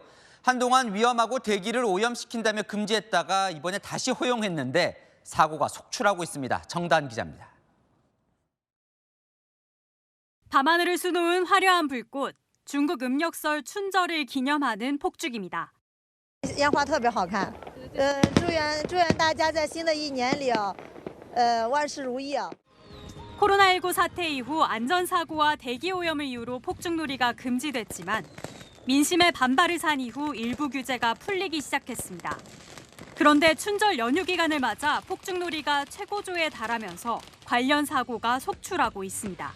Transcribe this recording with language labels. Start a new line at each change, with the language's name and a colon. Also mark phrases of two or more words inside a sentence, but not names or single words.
Korean: 한동안 위험하고 대기를 오염시킨다며 금지했다가 이번에 다시 허용했는데 사고가 속출하고 있습니다. 정다은 기자입니다. 밤하늘을 수놓은 화려한 불꽃, 중국 음력설 춘절을 기념하는 폭죽입니다.
Chinese: 烟花特别好看，祝愿大家在新的一年里万事如意。
Korean: 코로나19 사태 이후 안전사고와 대기오염을 이유로 폭죽놀이가 금지됐지만 민심의 반발을 산 이후 일부 규제가 풀리기 시작했습니다. 그런데 춘절 연휴 기간을 맞아 폭죽놀이가 최고조에 달하면서 관련 사고가 속출하고 있습니다.